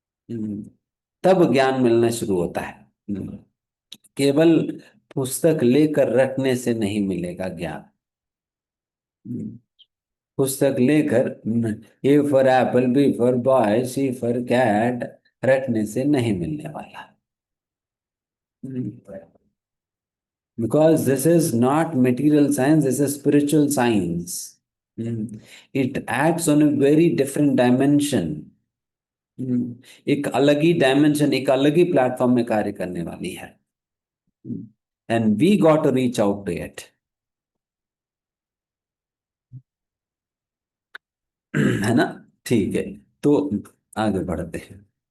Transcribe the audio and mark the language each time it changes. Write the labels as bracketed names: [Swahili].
[Hindi] हम्म, तब ज्ञान मिलना शुरू होता है। केवल पुस्तक लेकर रखने से नहीं मिलेगा ज्ञान। हम्म, पुस्तक लेकर [English] A for apple, B for boy, C for cat [Hindi] रखने से नहीं मिलने वाला। [English] Because this is not material science, this is spiritual science. It acts on a very different dimension. [Hindi] एक अलग ही डायमेंशन, एक अलग ही प्लेटफॉर्म में कार्य करने वाली है। [English] And we got to reach out to it. [Hindi] है ना? ठीक है, तो आगे बढ़ते हैं।